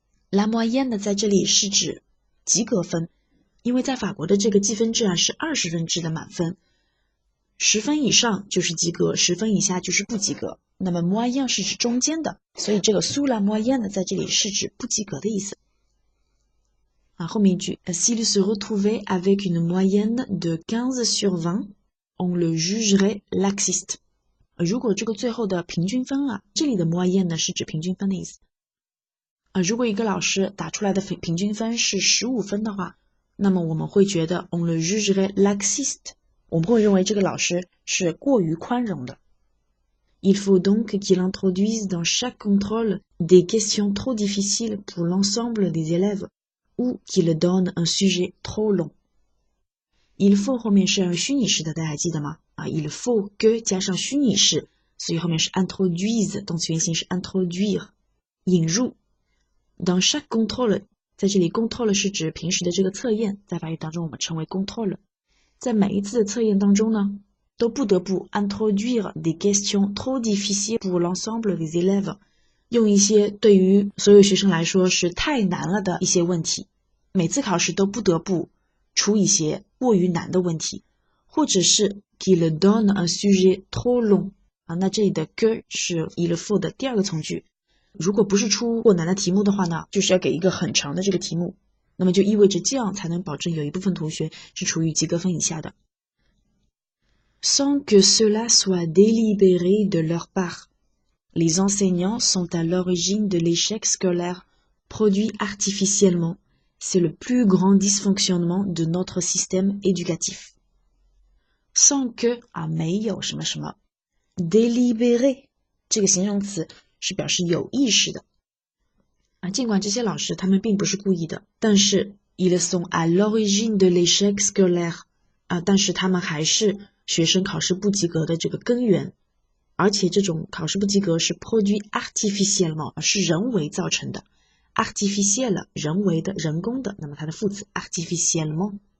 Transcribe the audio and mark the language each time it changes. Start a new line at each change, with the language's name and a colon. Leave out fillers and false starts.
Chinese: la moyenne 在这里是指及格分，因为在法国的这个计分制是20分制的满分，10分以上就是及格，10分以下就是不及格，那么 moyenne 是指中间的，所以这个 sous la moyenne 在这里是指不及格的意思。
French: 后面一句 s'il se retrouvait avec une moyenne de 15 sur 20, on le jugerait laxiste。
Chinese: 如果这个最后的平均分这里的 moyenne 呢是指平均分的意思。如果一个老师打出来的平均分是15分的话，那么我们会觉得 on le jugerait laxiste，我们会认为这个老师是过于宽容的。
French: Il faut donc qu'il introduise dans chaque contrôle des questions trop difficiles pour l'ensemble des élèves ou qu'il donne un sujet trop long。
Chinese: il faut 后面是虚拟式的，大家还记得吗？ il faut que 加上虚拟式，所以后面是 introduise， 动词原形是 introduire， 引入。 dans chaque contrôle， 在这里 contrôle 是指平时的这个测验，在法语当中我们称为 contrôle。在每一次的测验当中呢，都不得不 introduire des questions trop difficiles pour l'ensemble des élèves，用一些对于所有学生来说是太难了的一些问题，每次考试都不得不出一些过于难的问题，或者是 qu'il donne un sujet trop long，那这里的 que 是 il faut 的第二个从句，如果不是出过难的题目的话呢，就是要给一个很长的这个题目，那么就意味着这样才能保证有一部分同学是处于及格分以下的。
French: sans que cela soit délibéré de leur part. Les enseignants sont à l'origine de l'échec scolaire produit artificiellement. C'est le plus grand dysfonctionnement de notre système éducatif.
Chinese: Sans que 没有什么什么 délibéré 这个形容词是表示有意识的尽管这些老师他们并不是故意的，但是 ils sont à l'origine de l'échec scolaire 但是他们还是学生考试不及格的这个根源，而且这种考试不及格是 produit artificiellement 是人为造成的 artificiel 人为的人工的，那么它的副词 artificiellement。